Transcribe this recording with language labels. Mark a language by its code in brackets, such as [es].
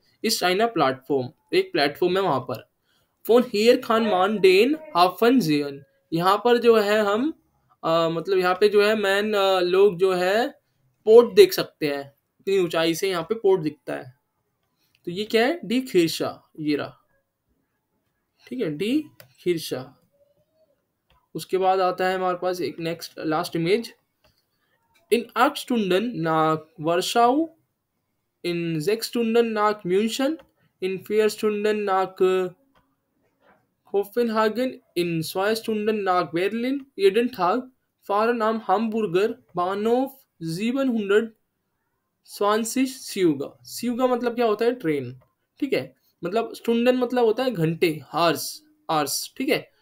[hi] इस China platform, एक platform है वहां पर। [de] फोन हियर खान मान डेन हाफन जियन, [hi] यहाँ पर जो है हम मतलब यहाँ पे जो है मैन लोग जो है पोर्ट देख सकते हैं, इतनी ऊंचाई से यहाँ पे पोर्ट दिखता है। तो ये क्या है, डी खीरशा, ये रहा, ठीक है, डी खीरशा। उसके बाद आता है हमारे पास एक next last image, [de] इन 8 Stunden nach Warschau, in 6 Stunden nach München, in 4 Stunden nach Kopenhagen, in 2 Stunden nach Berlin, jeden Tag fahren am Hamburger Bahnhof 720 Siuga। [hi] सियुगा मतलब क्या होता है, ट्रेन, ठीक है। मतलब स्टुंडन मतलब होता है घंटे, हार्स, आर्स, ठीक है।